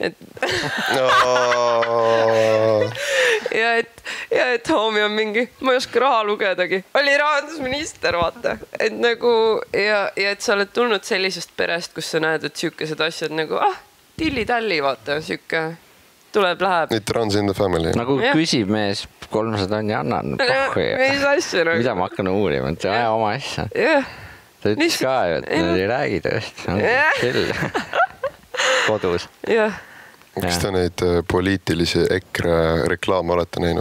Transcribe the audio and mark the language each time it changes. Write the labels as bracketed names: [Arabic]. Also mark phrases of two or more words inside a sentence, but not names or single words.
[Estonian] Ja et homie on mingi, ma ei oska raha lugedagi. Oli rahandusminister, vaata. Et nagu, ja et sa oled tulnud sellisest perest, kus sa näed, et siukesed asjad nagu, tilli-talli, vaata, siuke tuleb, läheb. [English] It runs in the family. [Estonian] Nagu küsib mees 300 ja annan. Mis asja nagu. Mida ma hakkan uurima, et aja oma asja. Jah. Ta ütles ka ju, et nad ei räägi tõest. Chill. Kodus. Jah. Kas te neid poliitilisi EKRE reklaame olete näinud?